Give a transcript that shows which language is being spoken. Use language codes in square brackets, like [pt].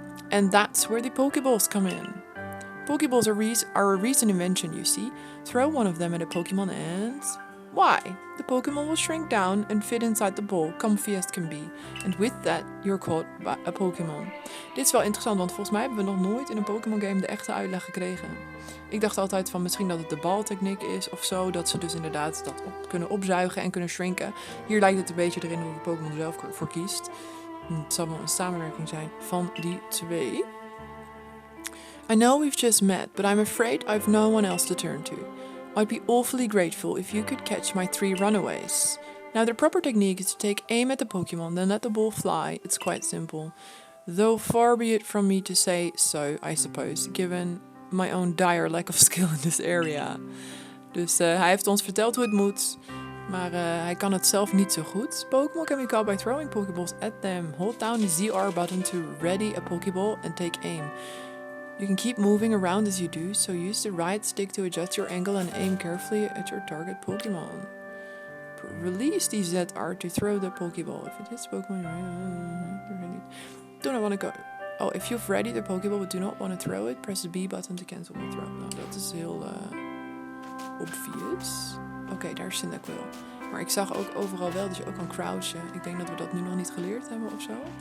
[en] And that's where the Pokeballs come in. Pokeballs are a recent invention, you see. Throw one of them at a Pokemon and... why? The Pokemon will shrink down and fit inside the ball, comfy as it can be. And with that, you're caught by a Pokemon. [nl] Dit is wel interessant, want volgens mij hebben we nog nooit in een Pokémon game de echte uitleg gekregen. Ik dacht altijd van misschien dat het de baltechniek is of zo, dat ze dus inderdaad dat kunnen opzuigen en kunnen shrinken. Hier lijkt het een beetje erin hoe de Pokémon er zelf voor kiest. Het zal wel een samenwerking zijn van die twee. [en] I know we've just met, but I'm afraid I've no one else to turn to. I'd be awfully grateful if you could catch my 3 runaways. Now, the proper technique is to take aim at the Pokemon, then let the ball fly. It's quite simple. Though far be it from me to say so, I suppose, given my own dire lack of skill in this area. [nl] Dus hij heeft ons verteld hoe het moet, maar hij kan het zelf niet zo goed. [en] Pokemon can be caught by throwing Pokeballs at them. Hold down the ZR button to ready a Pokeball and take aim. You can keep moving around as you do, so use the right stick to adjust your angle and aim carefully at your target Pokemon. Release the ZR to throw the Pokeball. If it hits Pokemon, do not want to go. Oh, if you've ready the Pokeball but do not want to throw it, press the B button to cancel the throw. [nl] Nou, dat is heel obvious. Oké, daar is Cyndaquil. Maar ik zag ook overal wel dat je ook kan crouchen. Ik denk dat we dat nu nog niet geleerd hebben of zo.